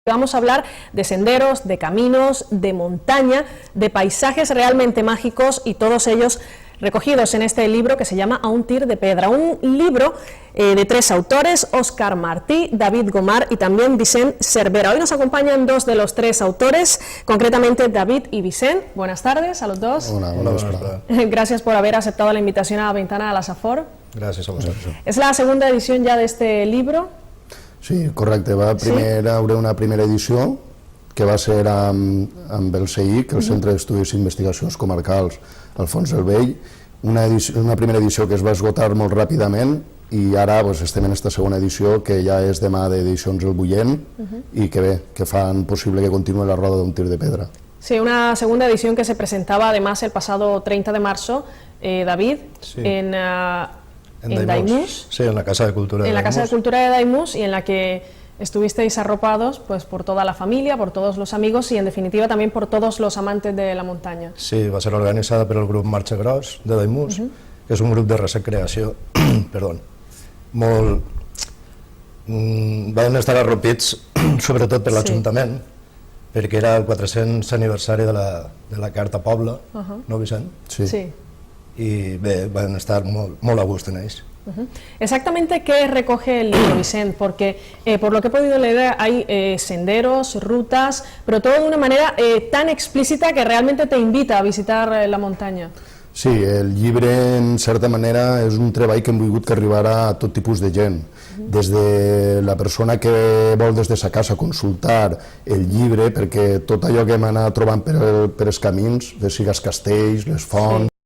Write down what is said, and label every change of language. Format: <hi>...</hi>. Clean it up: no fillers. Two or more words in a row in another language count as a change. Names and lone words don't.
<es>Vamos a hablar de senderos, de caminos, de montaña, de paisajes realmente mágicos y todos ellos recogidos en este libro que se llama A un tir de pedra. Un libro de tres autores, Óscar Martí, David Gomar y también Vicent Cervera. Hoy nos acompañan dos de los tres autores, concretamente David y Vicent. Buenas tardes a los dos. Hola, buenas tardes. Gracias por haber aceptado la invitación a Ventana a la Safor.</es> <ca>Gràcies a vosaltres.</ca> <es>Es la segunda edición ya de este libro.</es> <ca>Sí, correcte. Haurà una primera edició que va ser amb el CEIC, el Centre d'Estudis i Investigacions Comarcals Alfons el Vell, una primera edició que es va esgotar molt ràpidament i ara estem en aquesta segona edició que ja és demà d'Edicions El Bullent i que bé, que fan possible que continuï la roda d'un tir de pedra.</ca> <es>Sí, una segunda edición que se presentaba además el pasado 30 de marzo, David, Sí. en Daimús. Sí, en la Casa de Cultura de En la Daimús. Casa de Cultura de Daimús, y en la que estuvisteis arropados pues, por toda la familia, por todos los amigos y en definitiva también por todos los amantes de la montaña.</es> <ca>Sí, va ser organitzada per el grup Marxa Gros de Daimús, que és un grup de recreació, perdó, molt... van estar arropits sobretot per l'Ajuntament, perquè era el 400 aniversari de la Carta Poble, no, Vicent? Sí. I bé, van estar molt a gust en ells.</ca> <es>Exactamente qué recoge el libro, Vicent, porque por lo que he podido leer hay senderos, rutas, pero todo de una manera tan explícita que realmente te invita a visitar la montaña.</es> <ca>Sí, el llibre, en certa manera, és un treball que hem volgut que arribara a tot tipus de gent. Des de la persona que vol des de sa casa consultar el llibre, perquè tot allò que hem anat trobant per els camins, de sigues castells, les fonts,</ca>